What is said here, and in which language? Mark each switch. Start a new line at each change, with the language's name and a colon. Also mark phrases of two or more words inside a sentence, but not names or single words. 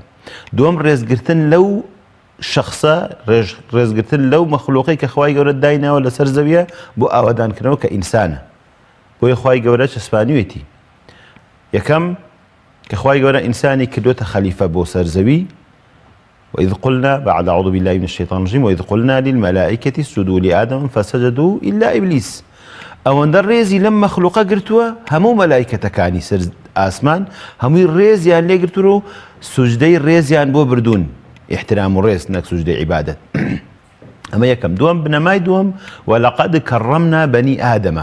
Central Kurdish: دووەم ڕێزگرتن لەو شخصە، ڕێزگرتن لەو مەخلوقی کە خوای گەورە دایناوە لەسەر زەویە بۆ ئاوادانکردنەوە کە ئینسانە، بۆیە خوای گەورە چەسپانیوێتی. یەکەم کە خوای گەورە ئینسانی کردوتە خەلیفە بۆ سەرزەوی.
Arabic: وإذ قلنا بعد أعوذ بالله من الشيطان الرجيم وإذ قلنا للملائكة اسجدوا لآدم فسجدوا إلا إبليس.
Central Kurdish: ئەوەندە ڕێزی لەم مەخلوقە گرتووە هەموو مەلایکەتەکانی سەر ئاسمان هەمووی ڕێزیان لێ گرتووە و سوجدەی ڕێزیان بۆ بردوون، احترام و ڕێز نەک سوجدەی عیبادەت. ئەمە یەکەم. دووەم بنەمای دووەم
Arabic: وەلەقەد کەڕەمنا بەنی ئادەمە.